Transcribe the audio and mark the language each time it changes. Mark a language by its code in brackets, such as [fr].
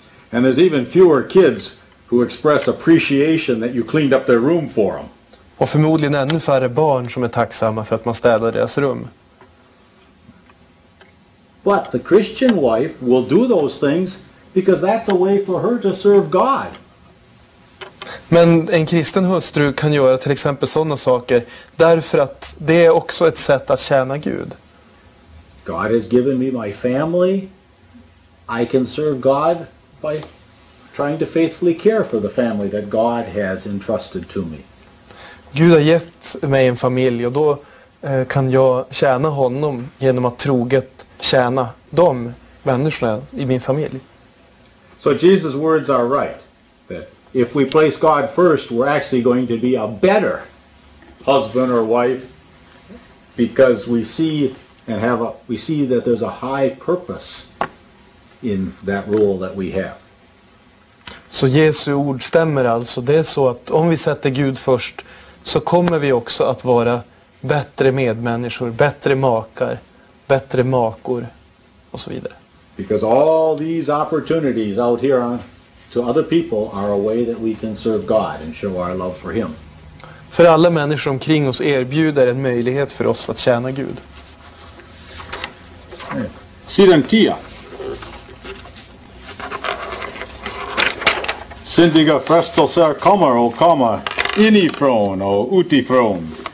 [en] And there's even fewer kids who express appreciation that you cleaned up their room for them. [sv] Och förmodligen ännu färre barn som är tacksamma för att man städar deras rum. [en] But the Christian wife will do those things because that's a way for her to serve God. [sv] Men en kristen hustru kan göra till exempel sådana saker därför att det är också ett sätt att tjäna Gud. [en] God has given me my family. I can serve God by trying to faithfully care for the family that God has entrusted to me. [sv] Gud har gett mig en familj och då kan jag tjäna honom genom att troget tjäna de människorna i min familj. [en] So Jesus' words are right. That if we place God first, we're actually going to be a better husband or wife because we see that there's a high purpose in that role that we have. [sv] Så Jesu ord stämmer alltså. Det är så att om vi sätter Gud först så kommer vi också att vara bättre medmänniskor, bättre makar, bättre makor och så vidare. [en] Because all these opportunities out here to other people are a way that we can serve God and show our love for Him. [sv] För alla människor omkring oss erbjuder en möjlighet för oss att tjäna Gud. Sidan 10. Syndiga frestelser kommer och kommer inifrån och utifrån.